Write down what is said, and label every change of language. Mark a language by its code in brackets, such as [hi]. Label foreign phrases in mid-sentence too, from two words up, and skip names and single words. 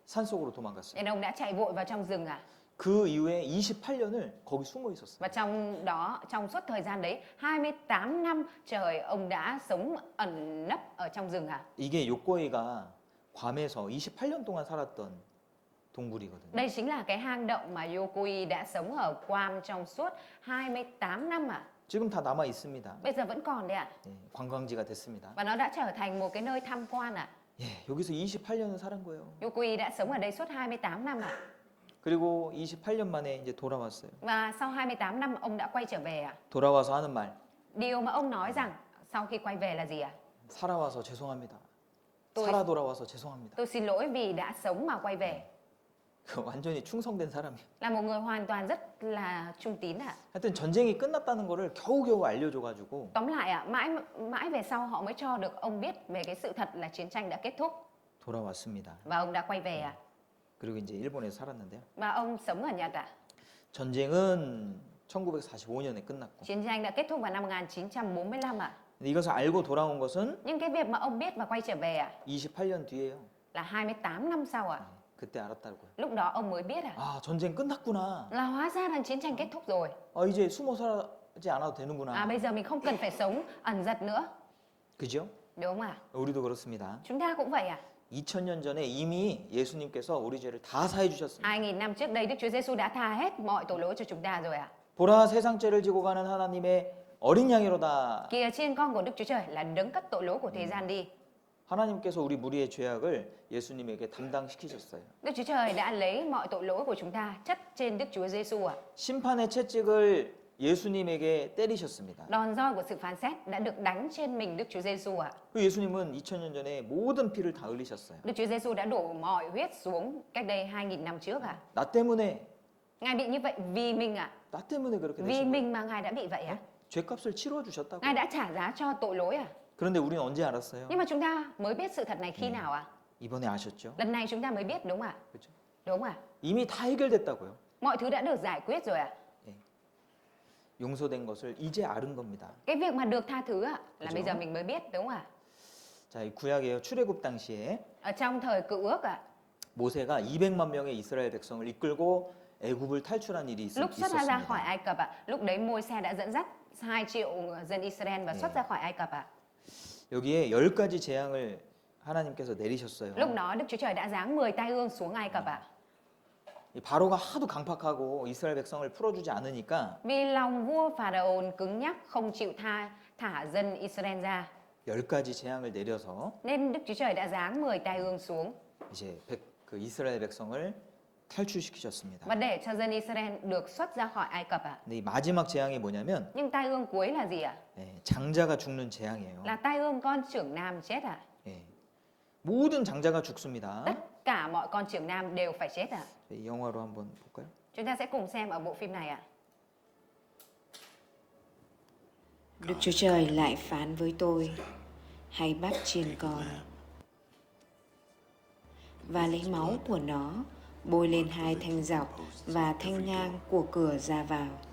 [ko] 그래서 산속으로 도망갔어요. [vi] Nên ông đã chạy vội vào trong rừng ạ. [ko] 그 이후에 28년을 거기 숨어 있었어요. [vi] Và trong suốt thời gian đấy, 28 năm trời ông đã sống ẩn nấp ở trong rừng à? [ko] 이게 요코이가 괌에서 28년 동안 살았던 동굴이거든요. [vi] Đây chính là cái hang động mà Yokoi đã sống ở Guam trong suốt 28 năm à? [ko] 지금 다 남아 있습니다. [vi] Bây giờ vẫn còn đấy ạ. [ko] 예, 관광지가 됐습니다. [vi] Và nó đã trở thành một cái nơi tham quan à? [ko] 예, 여기서 28년을 살은 거예요. [vi] Yokoi đã sống ở đây suốt 28 năm à? [ko] 그리고 28년 만에 이제 돌아왔어요. [vi] Và sau 28 năm ông đã quay trở về à? [ko] 돌아와서 하는 말, [vi] Điều mà ông nói rằng sau khi quay về là gì ạ? [ko] 살아와서 죄송합니다. [vi] tôi [ko] 살아 돌아와서 죄송합니다. [vi] tôi xin lỗi vì đã sống mà quay về. [ko] 그 완전히 충성된 사람이에요. [vi] Là một người hoàn toàn rất là trung tín ạ. [ko] 하여튼 전쟁이 끝났다는 거를 겨우겨우 알려줘가지고 [vi] Tóm lại ạ, mãi về sau họ mới cho được ông biết về cái sự thật là chiến tranh đã kết thúc [ko] 돌아왔습니다. [vi] và ông đã quay về ạ. [ko] 그리고 이제 일본에서 살았는데요. [vi] Và ông sống ở Nhật ạ. [ko] 전쟁은 1945년에 끝났고 [vi] Chiến tranh đã kết thúc vào năm 1945 ạ. [ko] 근데 이것을 알고 돌아온 것은 [vi] Nhưng cái việc mà ông biết và quay trở về ạ [ko] 28년 뒤에요. [vi] là 28 năm sau ạ. [ko] 그때 알았다고요. [vi] Lúc đó ông mới biết ạ. [ko] 아, 전쟁 끝났구나. [vi] Là hóa ra là chiến tranh kết thúc rồi. [ko] 이제 숨어 살지 않아도 되는구나. [vi] Bây giờ mình không cần phải sống ẩn giật nữa. [ko] 그죠? [vi] Đúng không ạ? [ko] 우리도 그렇습니다. [vi] Chúng ta cũng vậy ạ. [ko] 2000년 전에 이미 예수님께서 우리 죄를 다 사해 주셨습니다. [vi] 2000 năm trước đây Đức Chúa Giêsu đã tha hết mọi tội lỗi cho chúng ta rồi ạ. [ko] 보라 세상 죄를 지고 가는 하나님의 어린 양이로다. [vi] Kìa trên con của Đức Chúa Trời là đấng cất tội lỗi của thế gian đi. [ko] 하나님께서 우리 무리의 죄악을 예수님에게 담당시키셨어요. [vi] Đức Chúa Trời đã lấy mọi tội lỗi của chúng ta chất trên Đức Chúa Giêsu ạ. [ko] 심판의 채찍을 예수님에게 때리셨습니다. [vi] Đòn roi của sự phán xét đã được đánh trên mình Đức Chúa Giêsu ạ. [ko] 그 예수님은 2000년 전에 모든 피를 다 흘리셨어요. [vi] Đức Chúa Giêsu đã đổ mọi huyết xuống cách đây 2000 năm trước ạ. [ko] 나 때문에 [vi] Ngài bị như vậy vì mình ạ. [ko] 나 때문에 그렇게 [vi] Vì [ko] 되신 거예요. [vi] mình mà Ngài đã bị vậy ạ. [ko] 죄값을 치러 주셨다고. [vi] Ngài đã trả giá cho tội lỗi ạ. [ko] 그런데 우리는 언제 알았어요? [vi] Nhưng mà chúng ta mới biết sự thật này khi nào ạ? [ko] 이번에 아셨죠? [vi] Lần này chúng ta mới biết đúng không ạ? [ko] 그렇죠? [vi] Đúng không ạ? [ko] 이미 다 해결됐다고요. [vi] Mọi thứ đã được giải quyết rồi ạ. [ko] 용서된 것을 이제 아는 겁니다. [vi] Cái việc mà được tha thứ ạ là Đúng bây giờ rồi. mình mới biết đúng không ạ? [ko] 자, 이 구약의 출애굽 당시에 [vi] Ở trong thời Cựu Ước ạ, [ko] 모세가 200만 명의 이스라엘 백성을 이끌고 애굽을 탈출한 일이 [vi] lúc xuất ra khỏi [ko] 있었습니다. [vi] Ai Cập ạ, lúc đấy Môi-se đã dẫn dắt 2 triệu dân Israel và xuất ra khỏi Ai Cập ạ. [ko] 여기에 10가지 재앙을 하나님께서 내리셨어요. [vi] Lúc đó Đức Chúa Trời đã giáng 10 tai ương xuống Ai Cập ạ. [ko] 이 바로가 하도 강팍하고 이스라엘 백성을 풀어주지 않으니까 [vi] Vì lòng vua Pharaon cứng nhắc không chịu thả dân Israel ra, [ko] 10가지 재앙을 내려서 [vi] nên Đức Chúa Trời đã giáng 10 tai ương xuống [ko] 이제 그 이스라엘 백성을 탈출시키셨습니다. [vi] và để cho dân Israel được xuất ra khỏi Ai Cập ạ. [ko] 근데 이 마지막 재앙이 뭐냐면 [vi] Nhưng tai ương cuối là gì ạ? [ko] 장자가 죽는 재앙이에요. [vi] Là tai ương con trưởng nam chết ạ. [ko] 예. 모든 장자가 죽습니다. [vi] Tất cả mọi con trưởng nam đều phải chết ạ. [ko] 이 영화로 한번 볼까요? [vi] Chúng ta sẽ cùng xem ở bộ phim này ạ. Đức Chúa Trời lại phán với tôi: hãy bắt chiên con và lấy máu của nó bôi lên 2 thanh dọc và thanh ngang của cửa ra vào.